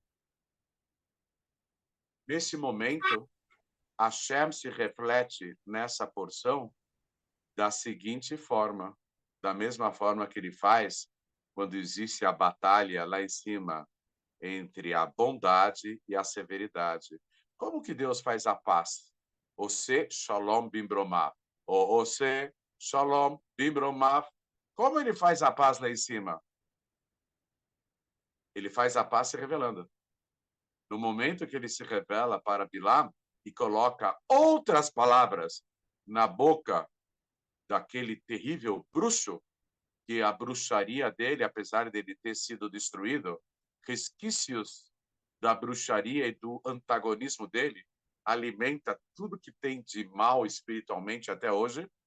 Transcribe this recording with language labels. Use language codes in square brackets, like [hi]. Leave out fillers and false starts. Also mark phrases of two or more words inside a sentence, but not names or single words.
[pt] Nesse momento, Hashem se reflete nessa porção da seguinte forma, da mesma forma que ele faz quando existe a batalha lá em cima entre a bondade e a severidade. Como que Deus faz a paz? [he] עושה שלום במרומיו. עושה שלום במרומיו. [pt] Como ele faz a paz lá em cima? Ele faz a paz se revelando. No momento que ele se revela para Bilam e coloca outras palavras na boca daquele terrível bruxo, que a bruxaria dele, apesar dele ter sido destruído, resquícios da bruxaria e do antagonismo dele alimenta tudo que tem de mal espiritualmente até hoje.